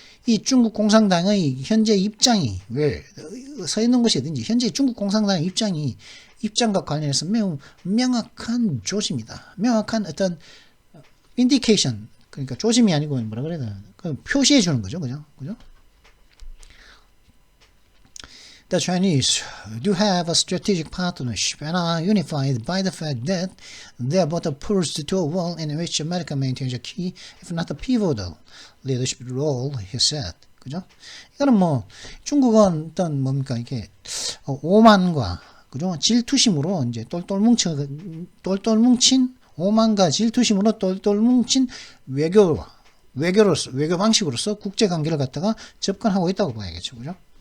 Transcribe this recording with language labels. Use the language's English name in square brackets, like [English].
[Korean] 이 중국 공산당의 현재 입장이 왜 서 있는 것이든지 현재 중국 공산당의 입장과 관련해서 매우 명확한 조짐이다. 명확한 어떤 인디케이션, 그러니까 조짐이 아니고 뭐라 그래야 되나? 표시해 주는 거죠. 그죠? [English] The Chinese do have a strategic partnership and are unified by the fact that they are both opposed to a world in which America maintains a key, if not a pivotal, leadership role, he said. [Korean] 그죠? 이거는 뭐 중국은 어떤 뭡니까 이게 오만과 그죠? 질투심으로 이제 똘똘 뭉친 오만과 질투심으로 똘똘 뭉친 외교 방식으로서 국제 관계를 갖다가 접근하고 있다고 봐야겠죠. 그죠?